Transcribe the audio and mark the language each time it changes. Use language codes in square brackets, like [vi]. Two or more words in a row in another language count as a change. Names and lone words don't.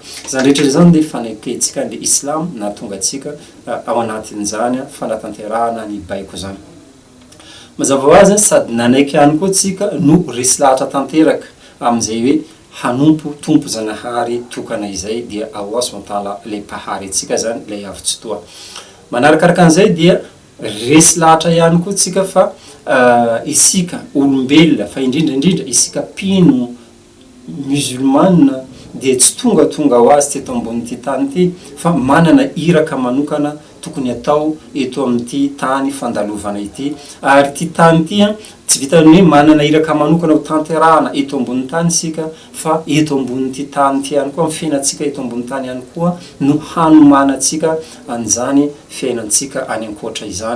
[mg] Zany rehetra zany dia faneketsika ny Islam na tonga atsika ao anatin'izany fanatanterahana ny baiko zany. Mazava ho azy sady nanaiky ihany koa tsika no resy lahatra tanteraka amin'izay hoe hanompo tompo zanahary tokana izay dia [ar] الله سبحانه وتعالى [mg] le mpahary atsika zany le avy tsy toa. Manarakaraka an'izay dia resy lahatra ihany koa tsika fa isika olombelona fa indrindrandrindra isika pino musulmane dia tsy tonga ho azy teto ambon'ity tany ty fa manana iraka manokana tokony atao eto amin'ity tany fandalovana ity ary ty tany ty tsy vitany hoe manana iraka manokana ho tanterahana eto ambony tany sika fa eto ambon'ity tany ty ihany koa amin'ny fiainatsika eto ambony tany ihany koa no hanomanatsika an'izany fiainatsika any ankoatra izany.